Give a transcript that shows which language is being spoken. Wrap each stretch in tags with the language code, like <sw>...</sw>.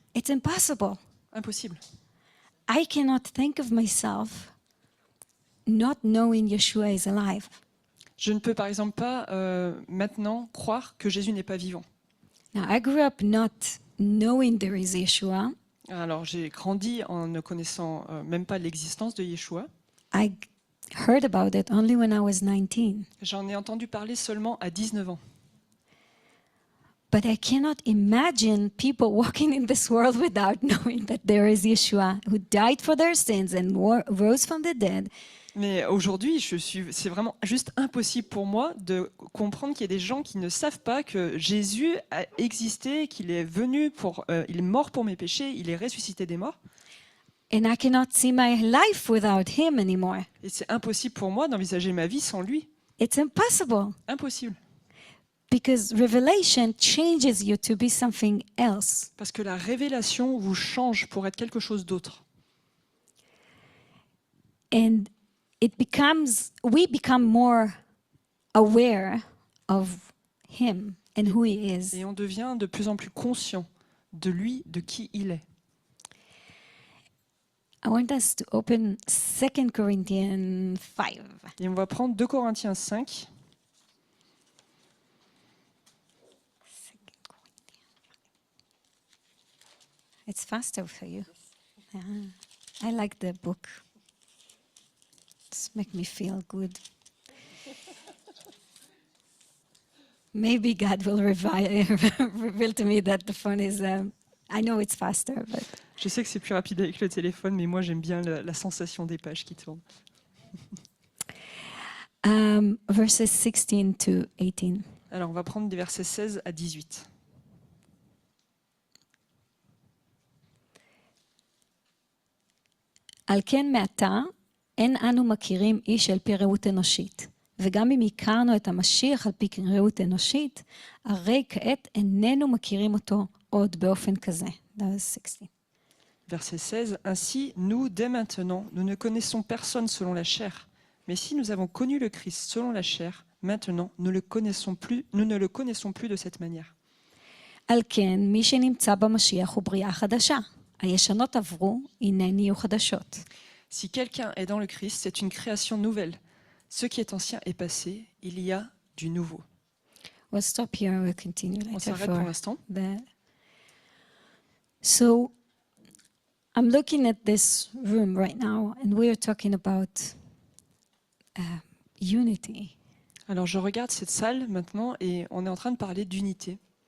<en>It's impossible.</en> <fr>Impossible.</fr> <en>I cannot think of myself not knowing Yeshua is alive.</en> <fr>Je ne peux par exemple pas maintenant croire que Jésus n'est pas vivant.</fr> <en>Now, I grew up not knowing there is Yeshua.</en> <fr>Alors j'ai grandi en ne connaissant même pas l'existence de Yeshua.</fr> <en>I heard about it only when I was 19.</en> <fr>J'en ai entendu parler seulement à 19 ans.</fr> <en>But I cannot imagine people walking in this world without knowing that there is Yeshua who died for their sins and rose from the dead.</en> <fr>Mais aujourd'hui, c'est vraiment juste impossible pour moi de comprendre qu'il y a des gens qui ne savent pas que Jésus a existé, qu'il est venu il est mort pour mes péchés, il est ressuscité des morts.</fr> <en>And I cannot see my life without him anymore.</en> <fr>Et c'est impossible pour moi d'envisager ma vie sans lui.</fr> <en>It's impossible</en> <fr>Impossible.</fr> <en>because revelation changes you to be something else.</en> <fr>Parce que la révélation vous change pour être quelque chose d'autre.</fr> <en>And we become more aware of him and who he is.</en> <fr>Et on devient de plus en plus conscient de lui, de qui il est.</fr> <en>I want us to open 2 Corinthians 5.</en> <fr>Et on va prendre 2 Corinthiens 5.</fr> <en>It's faster for you. Yeah. I like the book. It's make me feel good. Maybe God will reveal to me that the phone is. I know it's faster, but</en> <fr>Je sais que c'est plus rapide avec le téléphone, mais moi j'aime bien la sensation des pages qui tournent.</fr> <en>verses 16 to 18.</en> <fr>Alors on va prendre des versets 16 à 18.</fr> <he>על כן מעתה אין אנו מכירים איש על פי ראות אנושית, וגם אם הכרנו את המשיח על פי ראות אנושית, הרי כעת איננו מכירים אותו עוד באופן כזה.</he> <en>That was 16.</en> <fr>Verset 16. Ainsi, nous, dès maintenant, nous ne connaissons personne selon la chair. Mais si nous avons connu le Christ selon la chair, maintenant, nous ne le connaissons plus de cette manière.</fr> <he>על כן, מי שנמצא במשיח הוא בריאה חדשה. הישנות עברו, הנה נהיו חדשות.</he> <fr>Si quelqu'un est dans le Christ, c'est une création nouvelle. Ce qui est ancien est passé, il y a du nouveau.</fr> <en>We'll stop here, we'll continue</en> <fr>On</fr> <en>later</en> <fr>s'arrête pour</fr> <en>for</en> <fr>l'instant.</fr> <en>that. So, I'm looking at this room right now, and we are talking about unity.</en> <fr>Alors je regarde cette salle maintenant et on est en train de parler d'unité.</fr>